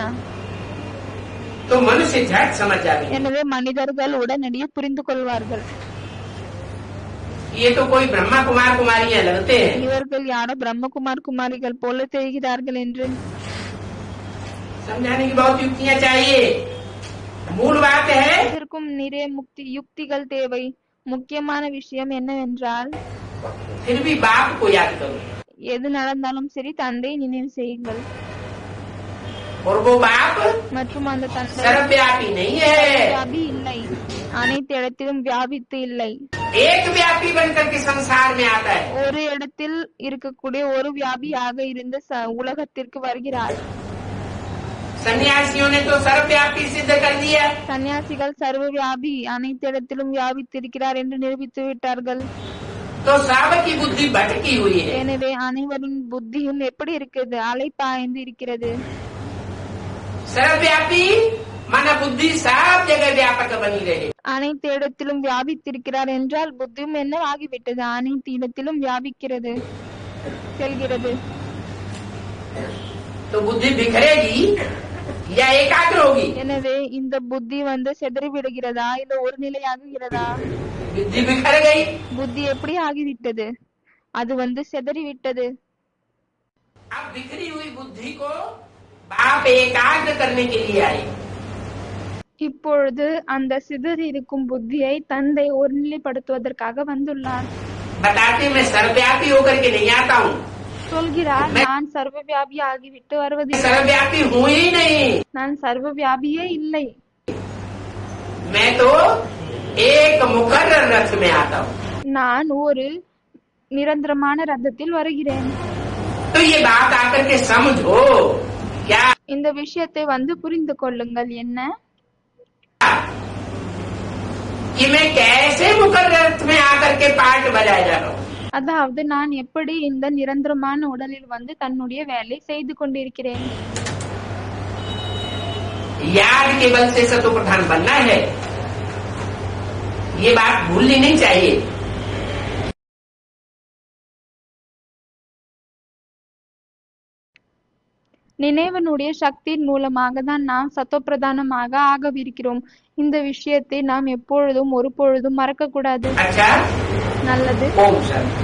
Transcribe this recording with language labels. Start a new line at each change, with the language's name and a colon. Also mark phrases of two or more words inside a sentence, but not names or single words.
Hindi: तो मनुष्य झट समझ जाएंगे
Tamil: எனவே மனிதர்கள் உடனடியே புரிந்து கொள்வார்கள்.
Hindi: ये तो कोई ब्रह्मा कुमार कुमारियां लगते हैं।
Tamil: இவர்கள் யாரோ பிரம்மகுமார் குமாரிகள் போல தெரிகிறார்கள் என்று.
Hindi: समझाने की बहुत युक्तियां चाहिए। मूल बात है
Tamil: இதற்கும் நிறைய யுக்திகள் தேவை. முக்கியமான விஷயம் என்னவென்றால்
Hindi: फिर भी बाप को याद करो,
Tamil: எது நடந்தாலும் சரி தந்தை நினைவு செய்யுங்கள்.
Hindi: और वो बाप
Tamil: மற்றும் அந்த தந்தை
Hindi: सर्वव्यापी नहीं है,
Tamil: வியாபி இல்லை, அனைத்து இடத்திலும் வியாபித்து இல்லை.
Hindi: एक व्यापी बनकर के संसार में आता है।
Tamil: ஒரு இடத்தில் இருக்கக்கூடிய ஒரு வியாபியாக இருந்து உலகத்திற்கு வருகிறார்.
Hindi: सन्यासियों ने तो सर्वव्यापी सिद्ध कर दिया।
Tamil: சன்னியாசிகள் சர்வ வியாபி அனைத்து இடத்திலும் வியாபித்திருக்கிறார் என்று நிரூபித்து விட்டார்கள்.
Hindi: तो सबकी बुद्धि भटकी हुई है।
Tamil: எனவே அனைவரின் புத்தியும் எப்படி இருக்குது? அலைப்பாய்ந்து இருக்கிறது.
Hindi: सर्वव्यापी माना बुद्धि सब जगह व्यापक बनी रहे।
Tamil: அனைத்து இடத்திலும் வியாபித்திருக்கிறார் என்றால் புத்தியும் என்ன ஆகிவிட்டது? அனைத்து இடத்திலும் வியாபிக்கிறது, செல்கிறது.
Hindi: तो बुद्धि बिखरेगी या एकाग्र होगी?
Tamil: எனவே இந்த புத்தி செதறி விடுகிறதா இல்ல ஒரு நிலையாகுகிறதா?
Hindi: बुद्धि बिखर गई।
Tamil: புத்தி எப்படி ஆகிவிட்டது? அது செதறி விட்டது.
Hindi: अब बिखरी हुई बुद्धि को बाप एकाग्र करने के लिए आए।
Tamil: இப்பொழுது அந்த சிதறி இருக்கும் புத்தியை தந்தை ஒருநிலைப்படுத்துவதற்காக வந்துள்ளார்.
Hindi: बताते मैं सर्वव्यापी होकर के नहीं आता हूँ,
Tamil: சொல்கிறார், நான் சர்வ வியாபி ஆகிவிட்டு வருவதில்லை,
Hindi: सर्वव्यापी हूँ ही नहीं।
Tamil: நான் சர்வ வியாபியே இல்லை,
Hindi: मैं तो एक मुकर्रर रथ में आता हूँ।
Tamil: நான் ஒரு நிரந்தரமான ரதத்தில் வருகிறேன்.
Hindi: तो ये बात आकर के समझो क्या
Tamil: இந்த விஷயத்தை புரிந்து கொள்ளுங்கள். என்ன
Hindi: कि मैं कैसे मुकर्रर रथ में आकर के पार्ट बजाए जा रहा हूँ।
Tamil: அதாவது நான் எப்படி இந்த நிரந்தரமான உடலில் தன்னுடைய வேலை செய்து கொண்டிருக்கிறேன்.
Hindi: याद के बल से सतो प्रधान बनना है, ये बात भूलनी नहीं चाहिए।
Tamil: நினைவனுடைய சக்தியின் மூலமாக தான் நாம் சத்தோப்பிரதானமாக ஆகவிருக்கிறோம். இந்த விஷயத்தை நாம் எப்பொழுதும் ஒரு பொழுதும் மறக்க கூடாது.
Hindi: अच्छा,
Tamil: நல்லது.
Hindi: ओम शांति।